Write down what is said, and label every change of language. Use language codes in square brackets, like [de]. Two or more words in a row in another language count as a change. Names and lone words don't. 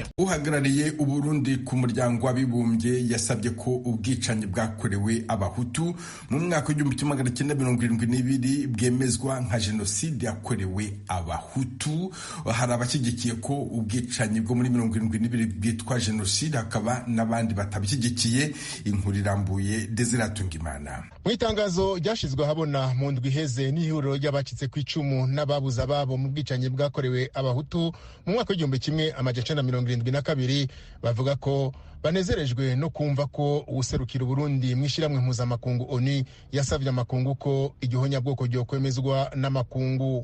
[rw] Uhagarariye Uburundi ku muryango w'abibumbye yasabye ko ubwicanyi bwakorewe abahutu mu mwaka w'1972 bwemezwa nka jenoside yakorewe abahutu. Hari abashyigikiye ko ubwicanyi bwo muri 1972 bwitwa jenoside, hakaba n'abandi batabishyigikiye. Inkuru irambuye Desire Tungimana. [rn] Mu itangazo ryashizwe habona mu ndwi iheze n'ihuriro ry'abacitse ku icumu n'ababuza babo mu bwicanyi bwakorewe abahutu mu mwaka w'1972 bavuga ko banezerejwe no kumva ko uwuserukira Burundi mw'ishyirahamwe mpuzamakungu ONU yasavye amakungu ko igihonyabwoko ryo kwemezwa n'amakungu.